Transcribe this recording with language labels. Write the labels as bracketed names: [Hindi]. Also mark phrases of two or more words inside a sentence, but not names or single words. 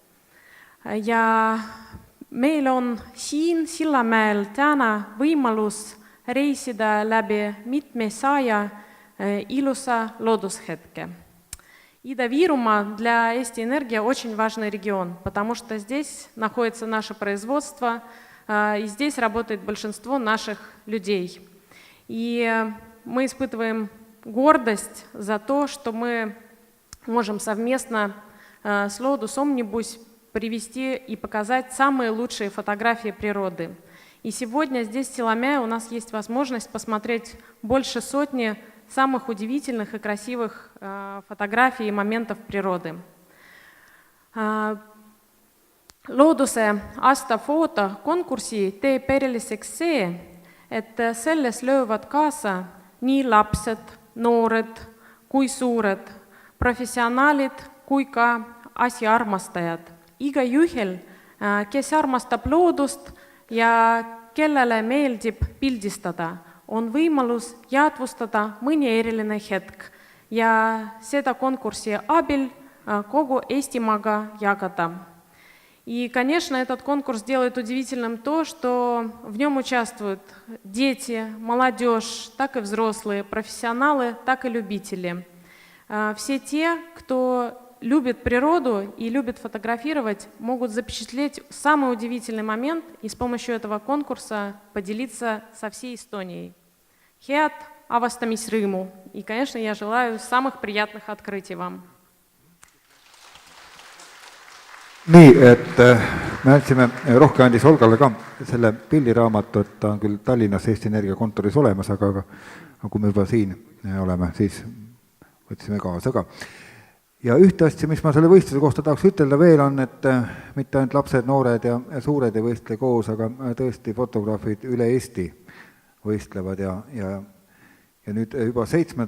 [Estonian] Ja meil on siin Sillamäel täna võimalus reisida läbi mitmesaja ilusa loodushetke. [Russian] Ida-Viруmaa для Eesti Energia очень важный регион, потому что здесь находится наше производство, и здесь работает большинство наших людей. И мы испытываем гордость за то, что мы можем совместно с Loodus Omnibus привести и показать самые лучшие фотографии природы. И сегодня здесь в Силамяе у нас есть возможность посмотреть больше сотни самых удивительных и красивых фотографий и моментов природы. [Estonian] Looduse aasta fotokonkursi teeb eriliseks see, et selles löövad kaasa nii lapsed, noored kui suured, professionaalid kui ka asjaarmastajad. Igaühel, kes armastab loodust ja kellele meeldib pildistada, on võimalus jäädvustada mõni eriline hetk ja seda konkursi abil kogu Eestimaaga jagada. [Russian] И, конечно, этот конкурс делает удивительным то, что в нем участвуют дети, молодежь, так и взрослые, профессионалы, так и любители. Все те, кто любит природу и любит фотографировать, могут запечатлеть самый удивительный момент и с помощью этого конкурса поделиться со всей Эстонией. [Estonian] Head avastamisrõõmu. [Russian] И, конечно, я желаю самых приятных открытий вам. [Estonian] Nii, et me andsime, Rohke andis Olgale ka selle pildiraamatu, et ta on küll Tallinnas Eesti Energia kontoris olemas, aga kui me juba siin oleme, siis võtsime kaasa ka. Ja ühte asja, mis ma selle võistluse kohta tahaks ütelda veel on, et mitte ainult lapsed, noored ja suured ei võistle koos, aga tõesti fotograafid üle Eesti võistlevad ja nüüd juba 7.